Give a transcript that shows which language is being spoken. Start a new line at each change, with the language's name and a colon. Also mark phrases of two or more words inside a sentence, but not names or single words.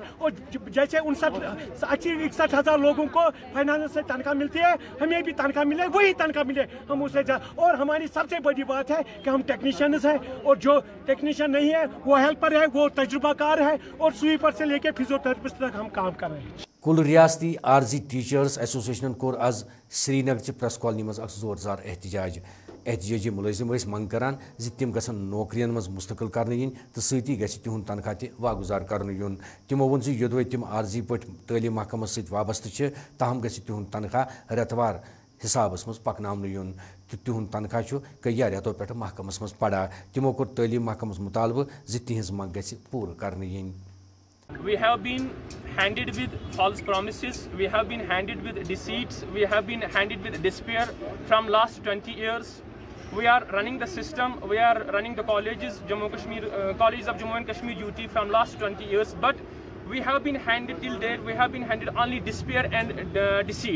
Hindi: और जैसे 61 हजार लोगों को फाइनेंस से तनख्वाह मिलती है, हमें भी तनख्वाह मिले, वही तनख्वाह मिले, हम उसे और हमारी सबसे बड़ी बात है कि हम टेक्नीशियंस हैं और जो टेक्नीशियन नहीं है वो हेल्पर है, वो तजुर्बाकार है और स्वीपर से लेके फिजियोथेरेपिस्ट तक हम काम कर रहे हैं।
Kashmiri: कुल रियासती आर्जी
English: teachers association
Kashmiri: कोर आज श्रीनगर
English: press colony
Kashmiri: मज जोरदार एहतजाज। एहतजाजी मुलजिम मंग करान तम गसन नौकरियन मज मुस्तकिल करने तो सती तिहुंद तनख्वाह ति वागुजार कर। तमो वोन योदवे तम आर्जी पे तालीम महकमस सत वाबस्त ताहम तिहुंद तनख्वाह रेतवार हिसाबस मज पकन तो तिहुंद तनख्वाह कई रेतों पे महकमस मज पड़ा। तमो कोर तालीम महकमस मुतालबह तिहज मंग पूर करने।
English: We have been handed with false promises, we have been handed with deceits, we have been handed with despair from last 20 years. We are running the system, we are running the colleges, colleges of Jammu and Kashmir UT from last 20 years, but we have been handed till date, we have been handed only despair and deceit.